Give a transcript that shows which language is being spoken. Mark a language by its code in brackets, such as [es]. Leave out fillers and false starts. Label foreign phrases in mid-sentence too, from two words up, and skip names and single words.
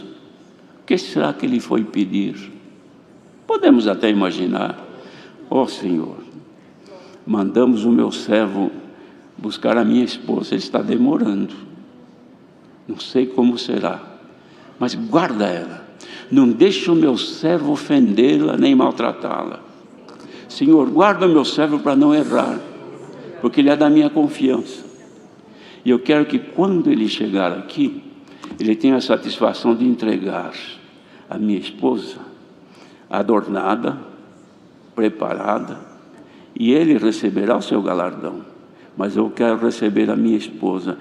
[pt] O que será que ele foi pedir? Podemos até imaginar: ó Senhor, mandamos o meu servo buscar a minha esposa, ele está demorando, não sei como será, mas guarda ela, não deixe o meu servo ofendê-la nem maltratá-la. Senhor, guarda o meu servo para não errar, porque ele é da minha confiança, e eu quero que quando ele chegar aqui, ele tenha a satisfação de entregar a minha esposa adornada, preparada, e ele receberá o seu galardão, mas eu quero receber a minha esposa.